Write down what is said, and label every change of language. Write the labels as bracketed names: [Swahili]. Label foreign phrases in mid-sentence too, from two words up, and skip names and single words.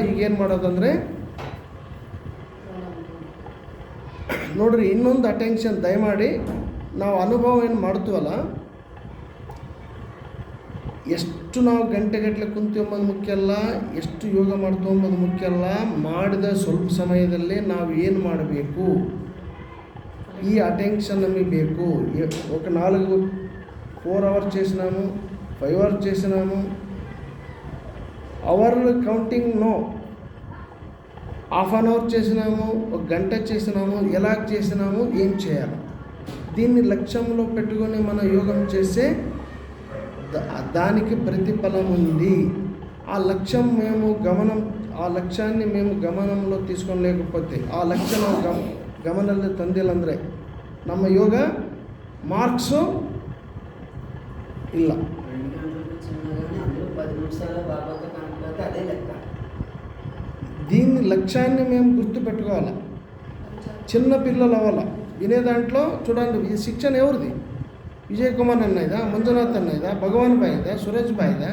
[Kannada] ಈಗೇನು ಮಾಡೋದಂದರೆ ನೋಡಿರಿ, ಇನ್ನೊಂದು ಅಟೆನ್ಷನ್ ದಯಮಾಡಿ. ನಾವು ಅನುಭವ ಏನು ಮಾಡ್ತೀವಲ್ಲ, ಎಷ್ಟು ಎಷ್ಟು ನಾವು ಗಂಟೆಗಟ್ಟಲೆ ಕುಂತೀವಂಬುದು ಮುಖ್ಯ ಅಲ್ಲ, ಎಷ್ಟು ಯೋಗ ಮಾಡ್ತೀವಂಬುದು ಮುಖ್ಯ ಅಲ್ಲ. ಮಾಡಿದ ಸ್ವಲ್ಪ ಸಮಯದಲ್ಲೇ ನಾವು ಏನು ಮಾಡಬೇಕು, ಈ ಅಟೆನ್ಷನ್ నಮಗೆ ಬೇಕು. [Telugu] ఒక 4 అవర్స్ చేసినాము, 5 అవర్స్ చేసినాము, [English] hour counting no. half an hour [Telugu] చేసినాము, ఒక గంట చేసినాము, ఎలా చేసినాము, ఏం చేయాలి, దీన్ని లక్ష్యంలో పెట్టుకొని మన యోగం చేసే దానికి ప్రతిఫలం ఉంది. ఆ లక్ష్యాన్ని మేము గమనంలో తీసుకోలేకపోతే, ఆ లక్ష్యం [Kannada] ಗಮನದಲ್ಲಿ ತಂದಿಲ್ಲಂದರೆ ನಮ್ಮ ಯೋಗ ಮಾರ್ಕ್ಸು ಇಲ್ಲ. [Telugu] దీన్ని లక్ష్యాన్ని మేము గుర్తుపెట్టుకోవాలి. చిన్న పిల్లలు అవ్వాలి వినే దాంట్లో. చూడండి, ఈ శిక్షణ ఎవరిది? విజయ్ కుమార్ అన్నయ్యదా, మంజునాథ్ అన్నయ్యదా, భగవాన్ బాయ్దా, సురేష్ బాయ్దా?